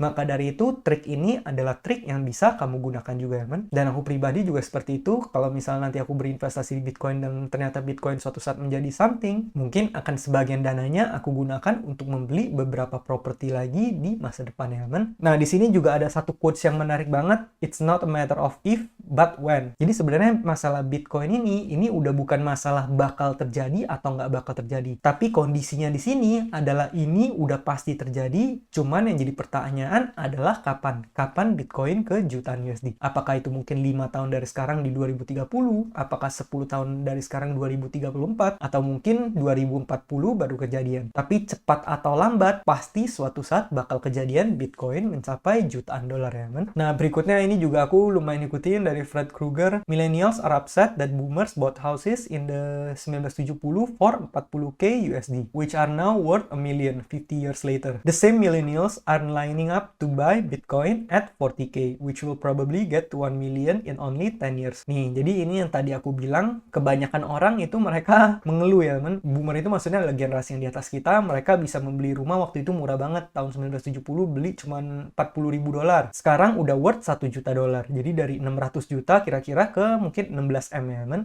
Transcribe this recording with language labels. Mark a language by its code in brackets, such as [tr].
[id] Maka dari itu, trik ini adalah trik yang bisa kamu gunakan juga ya teman. Dan aku pribadi juga seperti itu. Kalau misalnya nanti aku berinvestasi di Bitcoin dan ternyata Bitcoin suatu saat menjadi something, mungkin akan sebagian dananya aku gunakan untuk membeli beberapa properti lagi di masa depan ya teman. Nah, di sini juga ada satu quotes yang menarik banget. [en] It's not a matter of if, but when. [id] Jadi sebenarnya masalah Bitcoin ini udah bukan masalah bakal terjadi atau nggak bakal terjadi. Tapi kondisinya di sini adalah ini udah pasti terjadi, cuman yang jadi pertanyaan adalah kapan? Kapan Bitcoin ke jutaan USD? Apakah itu mungkin 5 tahun dari sekarang di 2030? Apakah 10 tahun dari sekarang 2034? Atau mungkin 2040 baru kejadian? Tapi cepat atau lambat, pasti suatu saat bakal kejadian Bitcoin mencapai jutaan dolar ya men. Nah, berikutnya ini juga aku lumayan ikutin dari Fred Krueger. [en] Millennials are upset that boomers bought houses in the 1970 for 40k USD, which are now worth a million 50 years later. The same millennials are lining up to buy Bitcoin at 40k, which will probably get to 1 million in only 10 years. [id] Nih, jadi ini yang tadi aku bilang, kebanyakan orang itu mereka mengeluh ya men. Boomer itu maksudnya adalah generasi yang di atas kita, mereka bisa membeli rumah waktu itu murah banget. Tahun 1970 beli cuman 40 ribu dolar. Sekarang udah worth 1 juta dolar. Jadi dari 600 juta kira-kira ke mungkin 16 M ya men.